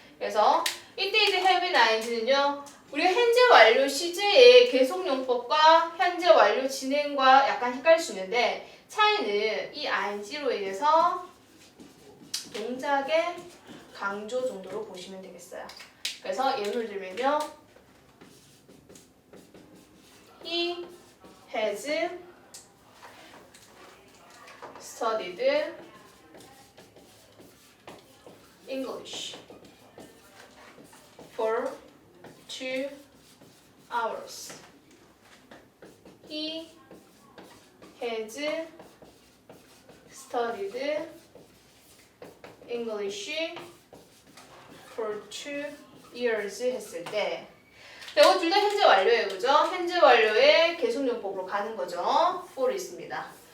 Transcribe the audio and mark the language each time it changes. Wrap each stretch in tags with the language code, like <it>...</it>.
<ko>그래서 이때 이제 have been ing는요. 우리가 현재 완료 시제의 계속용법과 현재 완료 진행과 약간 헷갈릴 수 있는데 차이는 이 ing로 인해서 동작의 강조 정도로 보시면 되겠어요. 그래서 예를 들면요.</ko> <en>He has studied English for 2 hours. He has studied English for 2 years</en> <ko>했을 때 이거 둘 다 현재 완료예요. 그죠? 현재 완료의 계속용법으로 가는 거죠. for이 있습니다.</ko>